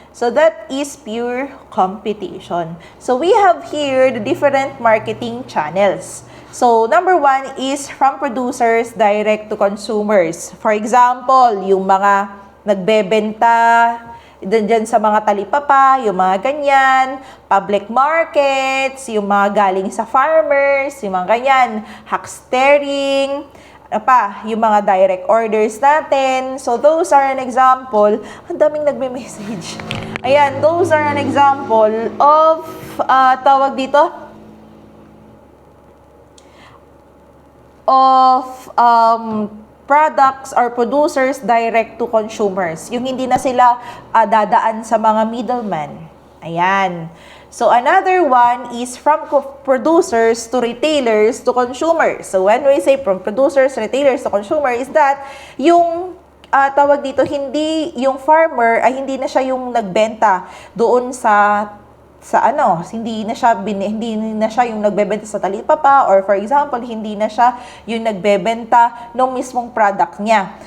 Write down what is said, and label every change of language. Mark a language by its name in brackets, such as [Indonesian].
[English] So that is pure competition. So we have here the different marketing channels. So number 1 is from producers direct to consumers. For example, [Filipino] yung mga nagbebenta dyan sa mga talipapa, yung mga ganyan, [English] public markets, [Filipino] yung mga galing sa farmers, yung mga ganyan, huckstering, yung mga [English] direct orders [Filipino] natin. [English] So, those are an example. [Filipino] Ang daming nagme-message. [English] Ayan, those are an example of, [Filipino] tawag dito, [English] of, products or producers direct to consumers. [Filipino] Yung hindi na sila dadaan sa mga middleman. Ayan. [English] So, another one is from producers to retailers to consumers. So, when we say from producers, retailers to consumer is that [Filipino] yung tawag dito, hindi yung farmer ay hindi na siya yung nagbenta doon sa hindi na siya yung nagbebenta sa talipapa, [English] or for example, [Filipino] hindi na siya yung nagbebenta ng mismong product niya.